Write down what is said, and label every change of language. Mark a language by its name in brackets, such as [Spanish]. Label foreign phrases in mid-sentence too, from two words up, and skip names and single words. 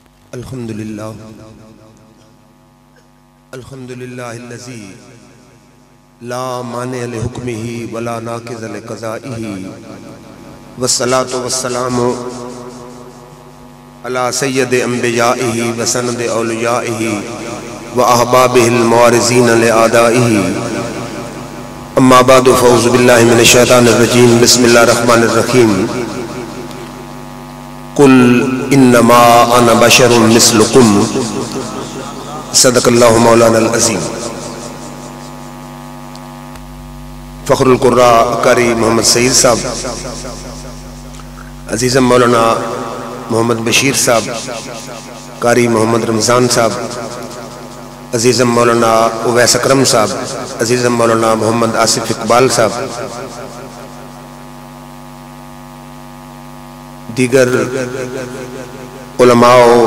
[Arabic] الحمدللہ الذی لا مانع لحکمہ ولا ناقض لقضائہ والصلاة والسلام علی سید انبیائہ وسند اولیائہ واحبابہ الموارزین لآدائہ اما بعد فاعوذ باللہ من الشیطان الرجیم بسم اللہ الرحمن الرحیم قل انما انا بشر مثلکم صدق اللہ مولانا العظیم۔ [Urdu] فخر القراء قاری محمد سعید صاحب، عزیزم مولانا محمد بشیر صاحب، قاری محمد رمضان صاحب، عزیزم مولانا اویس اکرم صاحب، عزیزم مولانا محمد آصف اقبال صاحب، دیگر علماء